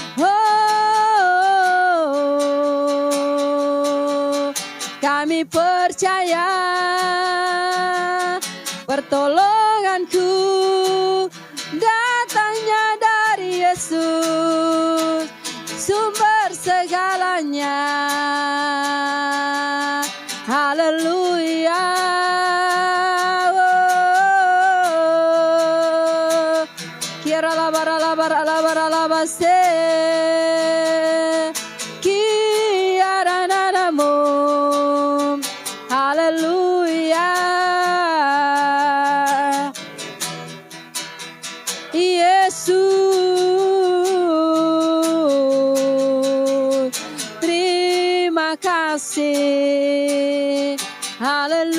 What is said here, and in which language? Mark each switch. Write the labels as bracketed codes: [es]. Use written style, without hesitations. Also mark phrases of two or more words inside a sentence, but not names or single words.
[id] Oh, kami percaya pertolonganku datangnya dari Yesus, sumber segalanya. Haleluya. Kira labara labara labara labase. Kiara nanamu. Haleluya. Yesus, terima kasih.